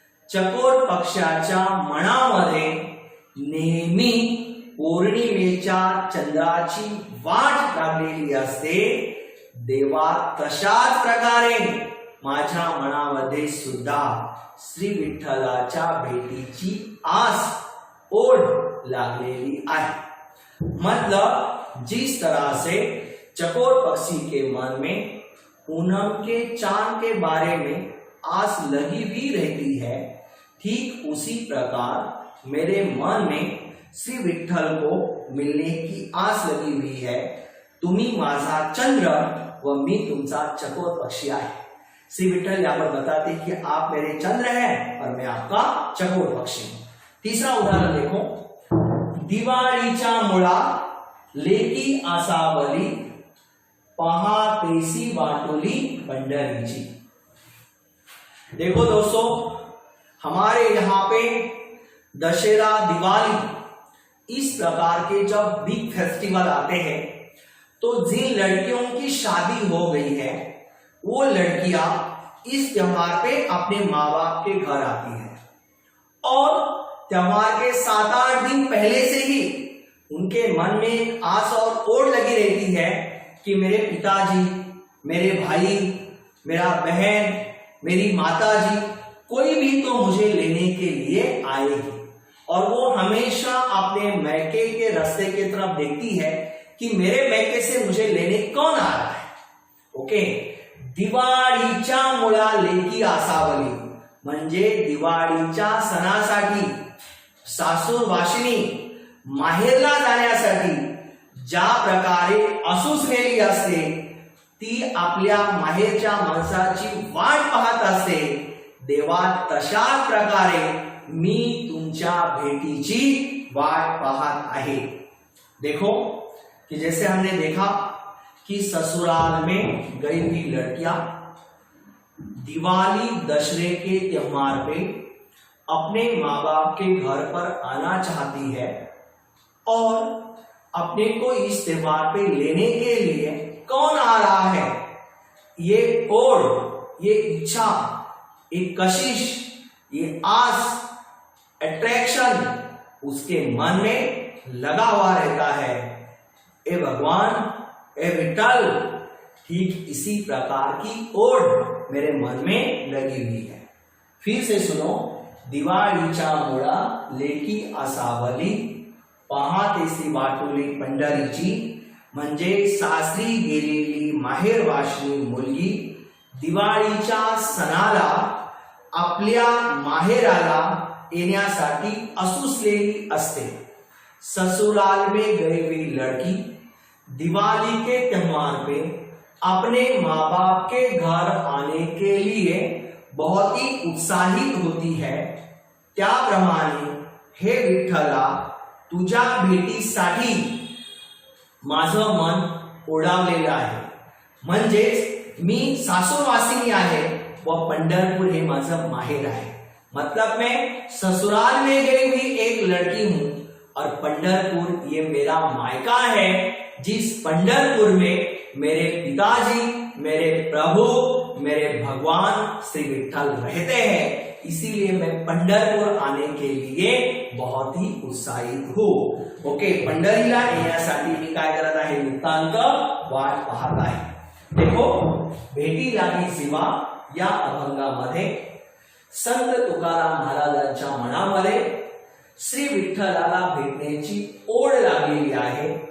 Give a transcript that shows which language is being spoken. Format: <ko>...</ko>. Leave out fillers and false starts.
<mr>चकोर पक्षाच्या मनामध्ये नेहमी पौर्णिमेच्या चंद्राची वाट लागलेली असते. देवा, तशाच प्रकारे माझ्या मनामध्ये सुद्धा श्री विठ्ठलाच्या भेटीची आस, ओढ लागलेली आहे.</mr> <hi>मतलब जिस तरह से चकोर पक्षी के मन में पूनम के चांद के बारे में आस लगी हुई रहती है, ठीक उसी प्रकार मेरे मन में श्री विठ्ठल को मिलने की आस लगी हुई है.</hi> <mr>तुम्ही माझा चंद्र व मी तुमचा चकोर पक्षी आहे.</mr> <hi>श्री विठ्ठल यहाँ पर बताते कि आप मेरे चंद्र हैं और मैं आपका चकोर पक्षी हूं. तीसरा उदाहरण देखो.</hi> <mr>दिवाळीच्या मुळा लेकी आसावली पहा तेसी वाटोली पंढरीची.</mr> <hi>देखो दोस्तों, हमारे यहाँ पे दशहरा, दिवाली इस प्रकार के जब बिग फेस्टिवल आते हैं तो जिन लड़कियों की शादी हो गई है वो लड़कियां इस त्योहार पे अपने माँ बाप के घर आती है और त्योहार के 7-8 दिन पहले से ही उनके मन में आस और ओढ़ लगी रहती है कि मेरे पिताजी, मेरे भाई, मेरा बहन, मेरी माताजी कोई भी तो मुझे लेने के लिए आएगी। और वो हमेशा अपने मैके के रास्ते की तरफ देखती है कि मेरे मैके से मुझे लेने कौन आ रहा है।</hi> <mr>ओके, दिवाळीच्या मुळा लेकी आसावली म्हणजे दिवाळीच्या सणासाठी सासूर वाशिनी माहेरला जाण्यासाठी ज्या प्रकारे असुसलेली असते ती आपल्या माहेरच्या माणसाची वाट पाहत असते, देवा तशाच प्रकारे मी तुमच्या भेटीची वाट पाहत आहे।</mr> <hi>देखो कि जैसे हमने देखा कि ससुराल में गई हुई लड़कियां दिवाली, दशहरे के त्योहार पे अपने माँ बाप के घर पर आना चाहती है और अपने को इस त्योहार पे लेने के लिए कौन आ रहा है, ये ओढ़, ये इच्छा, ये कशिश, ये आस, अट्रैक्शन उसके मन में लगा हुआ रहता है। ए भगवान, ए विठल, ठीक इसी प्रकार की ओढ़ मेरे मन में लगी हुई है। फिर से सुनो,</hi> <mr>दिवाळीच्या मुळा लेकी आसावली पहातेसी वाटोली पंढरीची म्हणजे सासरी गेलेली माहेरवाशिनी मुलगी दिवाळीच्या सणाला आपल्या माहेराला येण्यासाठी असुसलेली असते।</mr> <hi>ससुराल में गई हुई लड़की दिवाली के त्योहार पे अपने माँ बाप के घर आने के लिए बहुत ही उत्साहित होती है।</hi> <mr>त्याप्रमाणे हे विठ्ठला, तुझ्या भेटीसाठी माझं मन ओढावलेलं आहे। म्हणजेच मी सासूरवासिनी आहे व पंढरपूर हे माझं माहेर आहे।</mr> <hi>मतलब मैं ससुराल में गई हुई एक लड़की हूं और पंढरपुर ये मेरा मायका है, जिस पंढरपुर में मेरे पिताजी, मेरे प्रभु, मेरे भगवान श्री विठ्ठल रहते हैं। इसीलिए मैं पंढरपूर आने के लिए बहुत ही उत्साहित हूं।</hi> <mr>ओके, पंढरीला येण्यासाठी मी काय करत आहे, नितांत वाट पाहत आहे। देखो, भेटी लागी जीवा या अभंगामध्ये संत तुकाराम महाराजांच्या मनामध्ये श्री विठ्ठलाला भेटण्याची ओढ लागलेली आहे।</mr>